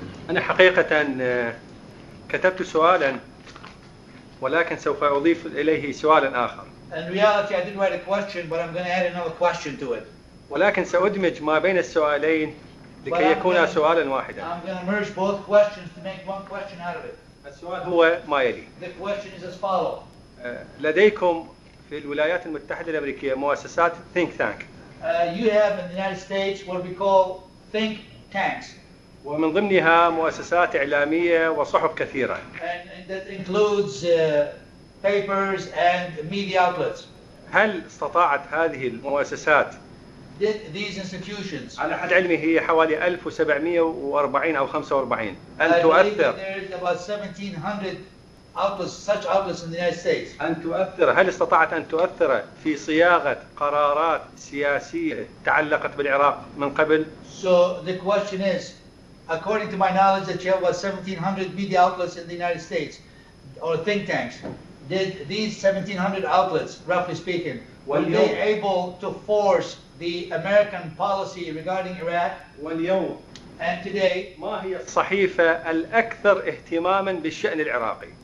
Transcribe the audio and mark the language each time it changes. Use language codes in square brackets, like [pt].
[ar] أنا حقيقة كتبت سؤالا ولكن سوف أضيف إليه سؤالا آخر. [en] In reality, I didn't write a question, but I'm going to add another question to it. [ar] ولكن سأدمج ما بين السؤالين لكي يكون سؤالا واحدا. [en] I'm going to merge both questions to make one question out of it. [ar] السؤال هو ما يلي. [en] The question is as follows. [ar] لديكم في الولايات المتحدة الأمريكية مؤسسات think tank. [en] You have in the United States what we call think tanks. [ar] ومن ضمنها مؤسسات إعلامية وصحف كثيرة. [en] And that includes papers and media outlets. [ar] هل استطاعت هذه المؤسسات [en] these institutions [ar] على حد علمي هي حوالي 1740 أو 45 أن تؤثر [en] there is about 1700 outlets, such outlets in the United States. [ar] أن تؤثر هل استطاعت أن تؤثر في صياغة قرارات سياسية تعلقت بالعراق من قبل؟ [en] So the question is, according to my knowledge, that you have about 1700 media outlets in the United States, or think tanks. Did these 1700 outlets, roughly speaking, were they able to force the American policy regarding Iraq? [ar] واليوم [en] And today, [ar] ما هي الصحيفة الأكثر اهتماما بالشأن العراقي؟